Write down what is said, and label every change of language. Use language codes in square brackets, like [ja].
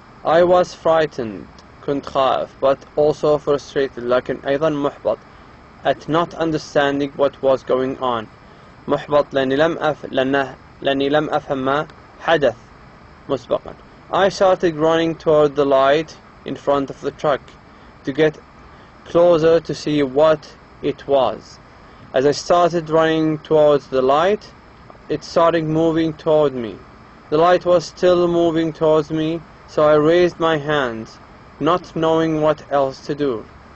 [en] I was frightened, [ar] كنت خائف, [en] but also frustrated, [ar] لكن أيضا محبط, [en] at not understanding what was going on. [ar] محبط لأني لم أفهم ما حدث مسبقا. [en] I started running toward the light in front of the truck to get closer to see what it was. As I started running towards the light, it started moving toward me. The light was still moving towards me, so I raised my hands, not knowing what else to do.